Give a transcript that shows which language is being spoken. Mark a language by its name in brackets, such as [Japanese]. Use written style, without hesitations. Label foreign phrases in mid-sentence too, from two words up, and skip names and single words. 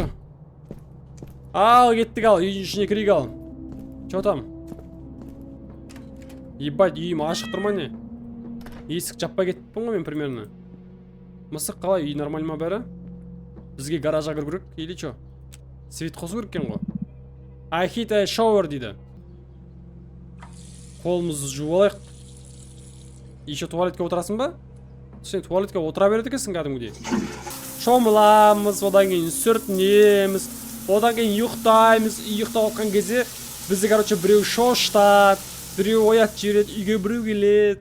[Kazakh] Кеттік ал, үйдің ішіне кірейік ал. [Russian] Чо там? [Kazakh] Ебать, үйім ашық тұрма не? Есік жаппай кеттіппін ғой мен примерно. Мысық қалай, үй нормаль ма бәрі? Бізге гаража кіру керек, [Russian] или чо? [Kazakh] Свет қосу керек екен ғой. [English] I hit a shower дейді. Қолымызды жуып алайық. [Kazakh] Еще туалетке отырасың ба? Сен туалетке отыра береді екенсің кәдімгідей. Шомыламыз, одан кейін сүртінеміз, одан кейін ұйықтаймыз. Ұйықтап отқан кезде бізді, короче, біреу шошытады, біреу оят жібереді, үйге біреу келеді.